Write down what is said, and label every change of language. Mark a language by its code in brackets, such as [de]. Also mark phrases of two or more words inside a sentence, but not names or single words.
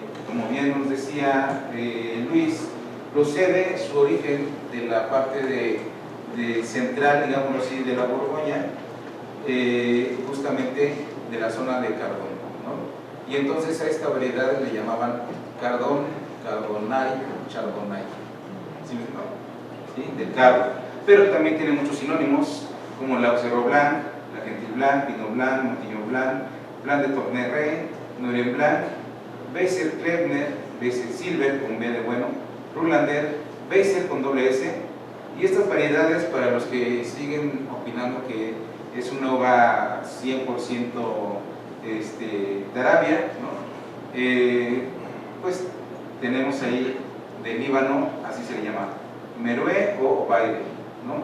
[es] Como bien nos decía Luis, procede su origen de la parte de central, digamos así, de la Borgoña, justamente de la zona de Cardón, ¿no? Y entonces a esta variedad le llamaban Cardón, Chardonnay, Chardonnay, ¿sí? ¿Sí? Del cardo. Pero también tiene muchos sinónimos, como la Auxerrois Blanc, la Gentil Blanc, Pinot Blanc, Montignon Blanc, Blanc de Tournai, Noirien Blanc, Weiser Klebner, Weiser Silver con B de bueno, Rulander, Weiser con doble S. Y estas variedades, para los que siguen opinando que es una uva 100% de Arabia, ¿no? Pues tenemos ahí de Líbano, así se le llama, Meroe o Baire, ¿no?